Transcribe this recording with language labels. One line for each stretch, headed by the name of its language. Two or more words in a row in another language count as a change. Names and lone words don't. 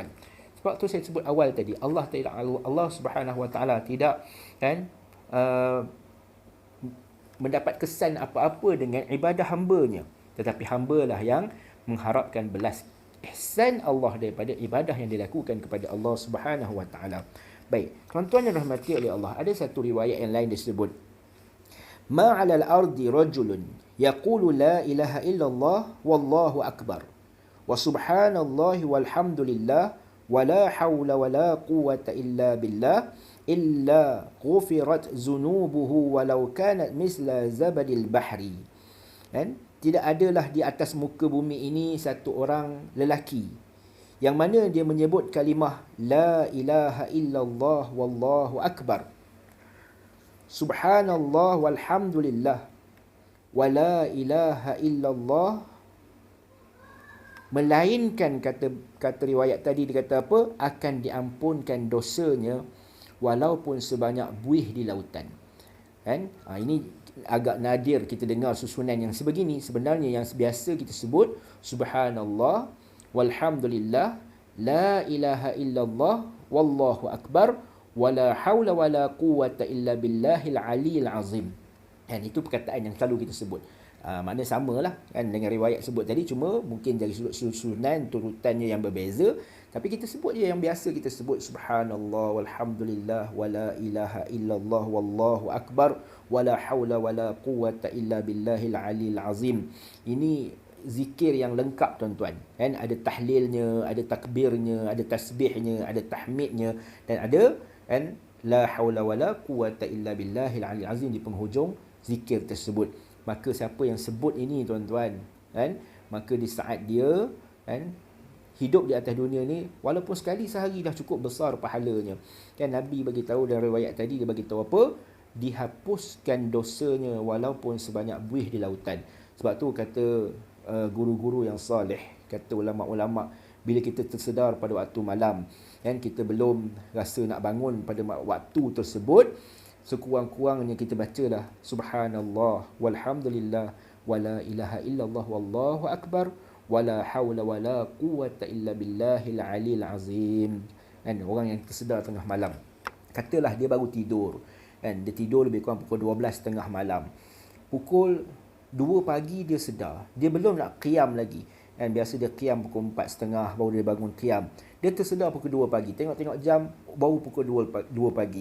Malay: Sebab tu saya sebut awal tadi,
Arabic: الله سبحانه وتعالى
Malay: tidak kan mendapat kesan apa-apa dengan ibadah hamba-Nya, tetapi hamba lah yang mengharapkan belas ihsan Allah daripada ibadah yang dilakukan kepada
Arabic: الله سبحانه وتعالى.
Malay: Baik, tuan-tuan yang rahmati oleh Allah, ada satu riwayat yang lain disebut,
Arabic: مَا عَلَى الْأَرْضِ رَجُلٌ يَقُولُ لَا إِلَٰهَ إِلَّا اللَّهُ وَاللَّهُ أَكْبَرُ وَسُبْحَانَ اللَّهِ وَالْحَمْدُ لِلَّهِ وَلَا حَوْلَ وَلَا قُوَّةَ إِلَّا بِاللَّهِ إِلَّا غُفِرَتْ ذُنُوبُهُ وَلَوْ كَانَتْ مِثْلَ زَبَدِ الْبَحْرِ.
Malay: Kan? Tidak adalah di atas muka bumi ini satu orang lelaki yang mana dia menyebut kalimah
Arabic: لا إله إلا الله والله أكبر سبحان الله والحمد لله ولا إله إلا الله,
Malay: melainkan kata riwayat tadi dia kata apa? Akan diampunkan dosanya walaupun sebanyak buih di lautan. Kan? Ini agak nadir kita dengar susunan yang sebegini. Sebenarnya yang biasa kita sebut
Arabic: سبحان الله والحمد لله لا إله إلا الله والله أكبر ولا حول ولا قوة إلا بالله العلي العظيم.
Malay: Dan itu perkataan yang selalu kita sebut. Maknanya samalah kan dengan riwayat sebut tadi, cuma mungkin dari sudut susunan turutannya yang berbeza, tapi kita sebut je yang biasa kita sebut,
Arabic: سبحان الله والحمد لله ولا إله إلا الله والله أكبر ولا حول ولا قوة إلا بالله العلي العظيم.
Malay: Ini zikir yang lengkap tuan-tuan. Kan ada tahlilnya, ada takbirnya, ada tasbihnya, ada tahmidnya dan ada kan
Arabic: لا حول ولا قوة إلا بالله العلي العظيم
Malay: di penghujung zikir tersebut. Maka siapa yang sebut ini tuan-tuan, kan, maka di saat dia kan hidup di atas dunia ni, walaupun sekali sehari dah cukup besar pahalanya. Kan Nabi bagi tahu dalam riwayat tadi, dia bagi tahu apa? Dihapuskan dosanya walaupun sebanyak buih di lautan. Sebab tu kata guru-guru yang soleh, kata ulama-ulama, bila kita tersedar pada waktu malam, kan kita belum rasa nak bangun pada waktu tersebut, sekurang-kurangnya kita bacalah
Arabic: سبحان الله والحمد لله ولا إله إلا الله والله أكبر ولا حول ولا قوة إلا بالله العلي العظيم.
Malay: Kan orang yang tersedar tengah malam, katalah dia baru tidur, kan dia tidur lebih kurang pukul 12 tengah malam, pukul 2 pagi dia sedar, dia belum nak qiyam lagi, kan biasa dia qiyam pukul 4.30 baru dia bangun qiyam, dia tersedar pukul 2 pagi, tengok-tengok jam baru pukul 2 pagi.